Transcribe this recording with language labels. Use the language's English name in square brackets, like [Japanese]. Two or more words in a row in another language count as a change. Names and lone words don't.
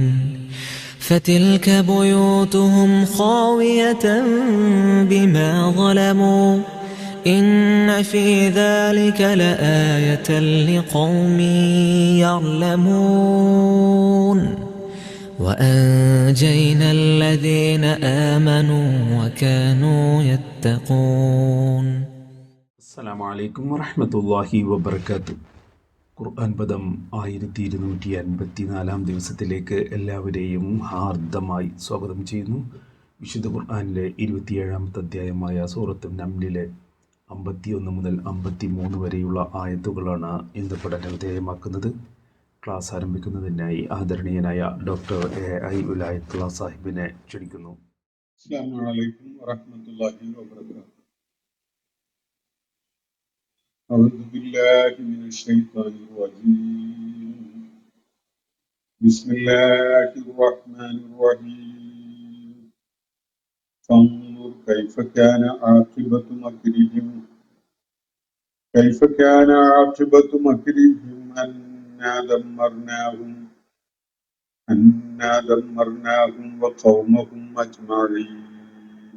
[Arabic] فتلك بيوتهم خاوية بما ظلموا إن في ذلك لآية لقوم يعلمون. وأنجينا الذين آمنوا وكانوا يتقون. السلام عليكم ورحمة الله وبركاته. [Malayalam] ഖുർആൻ പദം 1254 ദിവസത്തിലേക്ക് എല്ലാവരെയും ഹാർദമായി സ്വാഗതം ചെയ്യുന്നു. വിശുദ്ധ ഖുർആനിലെ 27-ാമത്തെ അധ്യായമായ സൂറത്തുൻ നംലിലെ 51 മുതൽ 53 വരെയുള്ള ആയത്തുകളാണ് ഇന്ന് പഠന വിധേയമാക്കുന്നത്. ക്ലാസ് ആരംഭിക്കുന്നതിനായി ആദരണീയനായ ഡോക്ടർ എ.ഐ. വിലായത്തുള്ള സാഹിബിനെ ക്ഷണിക്കുന്നു. [Arabic] السلام عليكم ورحمة الله وبركاته. أعوذ بالله من الشيطان الرجيم. بسم الله الرحمن الرحيم. فانظر كيف كان عاقبة مكرهم أنا دمرناهم وقومهم أجمعين.